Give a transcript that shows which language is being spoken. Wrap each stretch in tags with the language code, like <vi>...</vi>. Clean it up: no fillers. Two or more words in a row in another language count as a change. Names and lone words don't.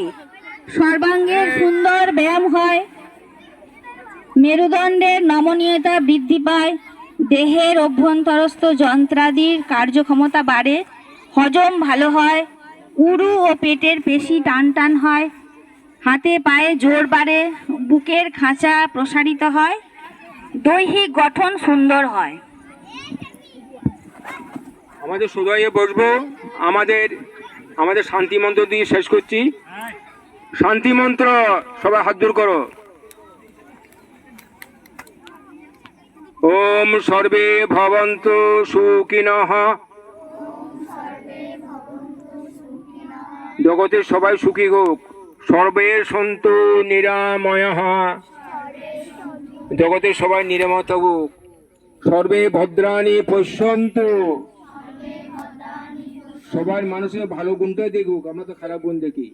<bn>সর্বাঙ্গের সুন্দর ব্যায়াম হয়, মেরুদণ্ডের নমনীয়তা বৃদ্ধি পায়, দেহের অভ্যন্তরস্থ যন্ত্রাদির কার্যক্ষমতা বাড়ে, হজম ভালো হয়, উরু ও পেটের পেশি টান টান হয়, হাতে পায়ে জোর বাড়ে, বুকের খাঁচা প্রসারিত হয়, দৈহিক গঠন সুন্দর হয়। আমাদের সোজাইয়ে বসবো, আমাদের শান্তি মন্ত্র দিয়ে শেষ করছি। শান্তি মন্ত্র, সবাই হাত জোড় করো।</bn> <sa>ॐ सर्वे भवन्तु सुखिनः।</sa> <bn>জগতের সবাই সুখী হোক।</bn> <sa>सर्वे सन्तु निरामयाः।</sa> <bn>জগতের সবাই নিরাময় থাকুক।</bn> <sa>सर्वे भद्राणि पश्यन्तु।</sa> <bn>সবার মানুষের ভালো গুণটাই দেখুক, আমরা তো খারাপ গুণ দেখি।</bn>